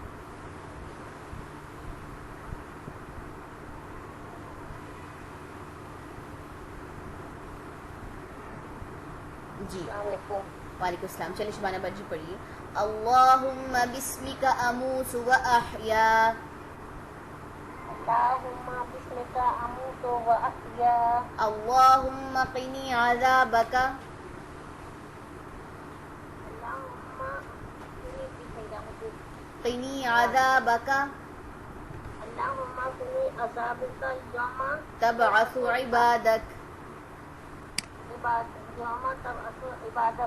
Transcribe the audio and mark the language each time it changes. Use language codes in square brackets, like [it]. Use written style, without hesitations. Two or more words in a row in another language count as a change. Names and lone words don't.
[ur] جی [ar] وعلیکم السلام. [ur] چلیے شبانہ بٹ جی پڑھیے. [ar] اللہم بسمک اموت و احیا. اللہم بسمک اموت و احیا. اللہم قنی عذابک. قنی عذابک اللہم قنی عذابک یوم تبعث عبادک. یوم تبعث عبادک.